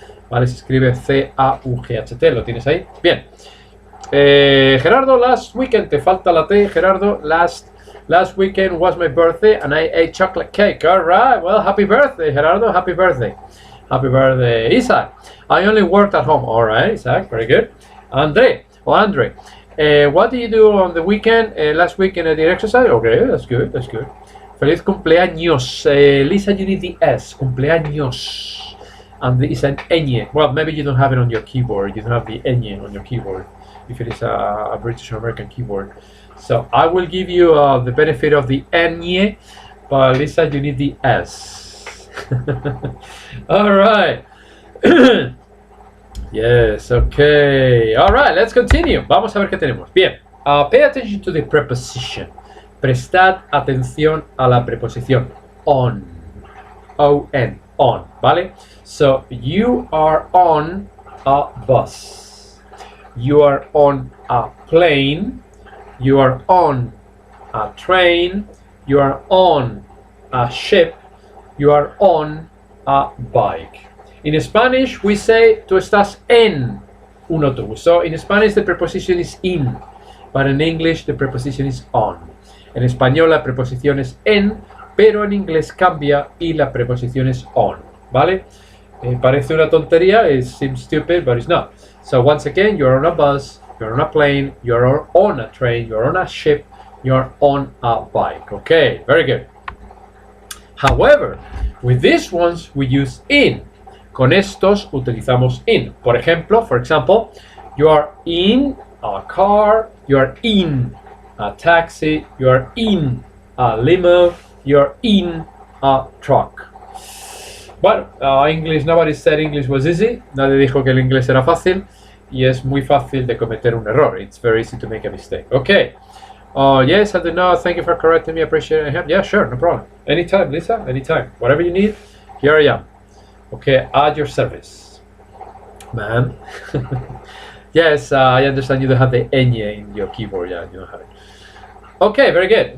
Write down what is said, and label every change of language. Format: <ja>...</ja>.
<es>¿Vale? Se escribe C-A-U-G-H-T, ¿lo tienes ahí? Bien.</es> <en>Gerardo, last weekend,</en> <es>te falta la T,</es> <en>Gerardo, Last weekend was my birthday and I ate chocolate cake. All right, well, happy birthday, Gerardo. Happy birthday. Happy birthday, Isaac. I only worked at home. All right, Isaac, very good. Andre, what did you do on the weekend? Last weekend I did exercise. Okay, that's good.</en> <es>Feliz cumpleaños.</es> <en>Lisa, you need the S. Cumpleaños. And it's an ñ. Well, maybe you don't have it on your keyboard. You don't have the ñ on your keyboard if it is a British or American keyboard. So I will give you the benefit of the ñ, but Lisa, you need the S. All right. Yes, okay. All right, let's continue.</en> <es>Vamos a ver qué tenemos. Bien.</es> <en>Pay attention to the preposition.</en> <es>Prestad atención a la preposición on.</es> <en>O-N. On. ¿Vale? So, you are on a bus. You are on a plane. You are on a train. You are on a ship. You are on a bike. In Spanish, we say</en> <es>tú estás en un autobús.</es> <en>So, in Spanish, the preposition is in. But in English, the preposition is on.</en> <es>En español, la preposición es en, pero en inglés cambia y la preposición es on. ¿Vale? Parece una tontería.</es> <en>It seems stupid, but it's not. So, once again, you're on a bus. You're on a plane, you're on a train, you're on a ship, you're on a bike. Okay, very good. However, with these ones we use in.</en> <es>Con estos utilizamos in.</es> <en>For example, you are in a car, you are in a taxi, you are in a limo, you are in a truck. Bueno, English, nobody said English was easy.</en> <es>Nadie dijo que el inglés era fácil. Y es muy fácil de cometer un error.</es> <en>It's very easy to make a mistake. Okay. Yes, I do know. Thank you for correcting me. I appreciate it. Yeah, sure, no problem. Anytime, Lisa. Anytime. Whatever you need, here I am. Okay, at your service, ma'am. Yes, I understand you don't have the ñ in your keyboard. Yeah, you don't have it. Okay, very good.</en>